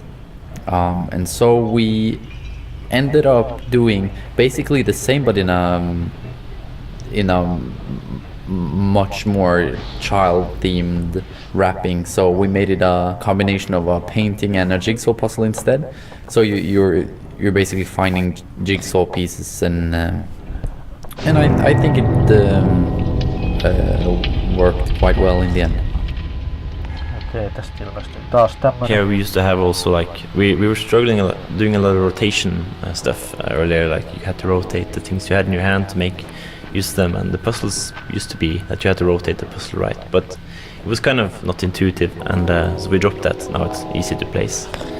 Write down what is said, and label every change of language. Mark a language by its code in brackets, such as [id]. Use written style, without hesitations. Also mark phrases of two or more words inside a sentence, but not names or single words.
[en] And so we ended up doing basically the same, but in a much more child-themed wrapping. So we made it a combination of a painting and a jigsaw puzzle instead. So you're basically finding jigsaw pieces, and I think it worked quite well in the end. [fi] Okei, tästä ilmestyy taas tämmönen. [en] Here we used to have also like we were struggling doing a lot of rotation stuff earlier. Like you had to rotate the things you had in your hand to make use them, and the puzzles used to be that you had to rotate the puzzle right, but it was kind of not intuitive, and so we dropped that. Now it's easy to place.